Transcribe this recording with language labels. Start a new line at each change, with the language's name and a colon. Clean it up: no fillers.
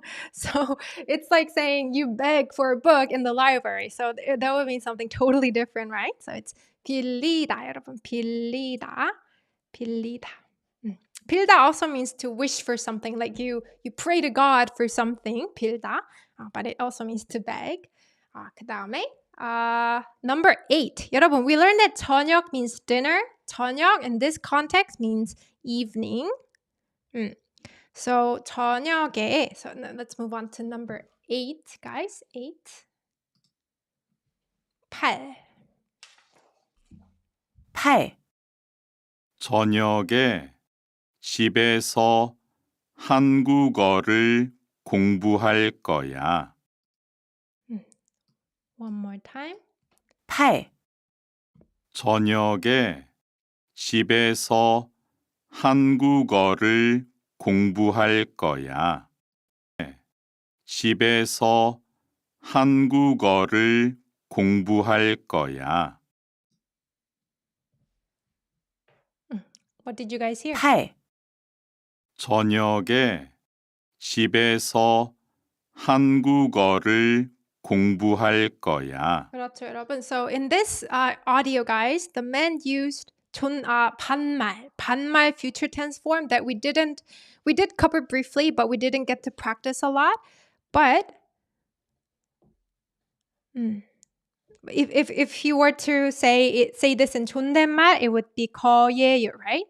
English: So it's like saying you beg for a book in the library. So that would mean something totally different, right? So it's 빌리다, 여러분.
Korean: 빌리다.
English: 빌다 also means to wish for something. Like you pray to God for something. 빌다. But it also means to beg.
Korean: 그 다음에
English: number 8. 여러분, we learned that 저녁 means dinner. 저녁 in this context means evening. So 저녁에, so let's move on to number 8, guys. 8. 8.
Korean: 저녁에 집에서 한국어를 공부할 거야.
English: One more time. 8.
Korean: 저녁에 집에서 한국어를 공부할 거야. 집에서 한국어를 공부할 거야.
English: What did you guys hear? 8.
Korean: 저녁에 집에서 한국어를 공부할 거야. 그렇죠, 여러분.
English: So in this audio, guys, the man used 반말 future tense form that we did cover briefly, but we didn't get to practice a lot. But if you were to say this in 존댓말, it would be 거예요, right?